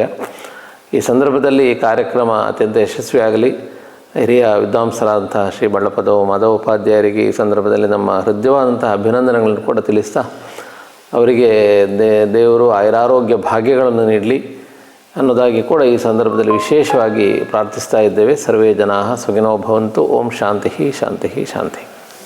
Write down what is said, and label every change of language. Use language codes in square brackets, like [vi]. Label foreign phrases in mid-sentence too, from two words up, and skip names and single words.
[kn] ಈ ಸಂದರ್ಭದಲ್ಲಿ ಈ ಕಾರ್ಯಕ್ರಮ ಅತ್ಯಂತ ಯಶಸ್ವಿಯಾಗಲಿ. ಹಿರಿಯ ವಿದ್ವಾಂಸರಾದಂಥ ಶ್ರೀ ಬಳ್ಳಪದೋ ಮಾಧವ ಉಪಾಧ್ಯಾಯರಿಗೆ ಈ ಸಂದರ್ಭದಲ್ಲಿ ನಮ್ಮ ಹೃದಯವಾದಂಥ ಅಭಿನಂದನೆಗಳನ್ನು ಕೂಡ ತಿಳಿಸ್ತಾ, ಅವರಿಗೆ ದೇವರು ಆಯುರಾರೋಗ್ಯ ಭಾಗ್ಯಗಳನ್ನು ನೀಡಲಿ ಅನ್ನೋದಾಗಿ ಕೂಡ ಈ ಸಂದರ್ಭದಲ್ಲಿ ವಿಶೇಷವಾಗಿ ಪ್ರಾರ್ಥಿಸ್ತಾ ಇದ್ದೇವೆ. [sa] ಸರ್ವೇ ಜನಾಃ ಸುಖಿನೋ ಭವಂತು. ಓಂ ಶಾಂತಿ ಶಾಂತಿ ಶಾಂತಿ.